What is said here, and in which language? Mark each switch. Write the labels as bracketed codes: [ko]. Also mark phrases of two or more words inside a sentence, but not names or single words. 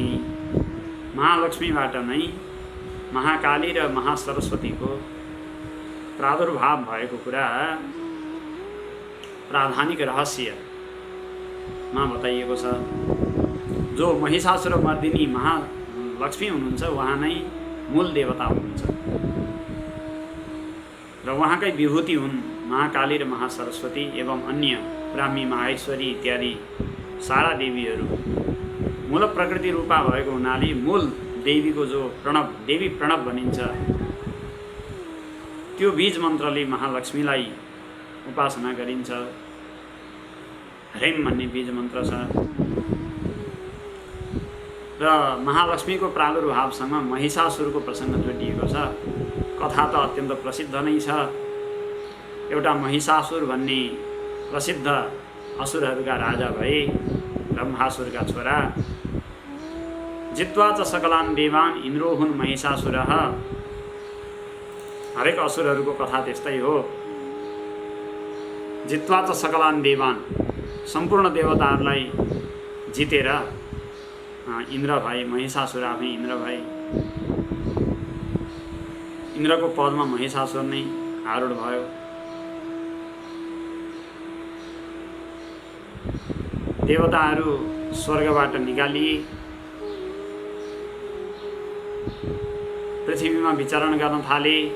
[ne] महालक्ष्मीबाट नै महाकाली र महासरस्वतीको प्रादुर्भाव भएको कुरा प्राधानिक रहस्यमा बताइएको छ। जो महिषासुरमर्दिनी महालक्ष्मी हुनुहुन्छ उहाँ नै मूल देवता हुनुहुन्छ र उहाँकै विभूति हुन् महाकाली र महासरस्वती एवं अन्य ब्राह्मी, माहेश्वरी इत्यादि सारा देवीहरू मूल प्रकृति रूपा भएको हुनाले मूल देवीको जो प्रणव, देवी प्रणव भनिन्छ, त्यो बीज मन्त्रले महालक्ष्मीलाई उपासना गरिन्छ। ह्रीं भन्ने बीज मन्त्र छ र महालक्ष्मीको प्रादुर्भावसँग महिषासुरको प्रसङ्ग जोडिएको छ। कथा त अत्यन्त प्रसिद्ध नै छ। एउटा महिषासुर भन्ने प्रसिद्ध असुरहरूका राजा भए, ब्रह्मासुरका छोरा। [sa] जित्वा च सकलान् देवान् इन्द्रो हुन् महिषासुरः। [ne] हरेक असुरहरूको कथा त्यस्तै हो। [sa] जित्वा च सकलान् देवान्, [ne] सम्पूर्ण देवताहरूलाई जितेर इन्द्र भए, महिषासुर आफै इन्द्र भए। इन्द्रको पदमा महिषासुर नै आरूढ भयो। देवताहरू स्वर्गबाट निकालिए, पृथ्वीमा विचरण गर्न थाले।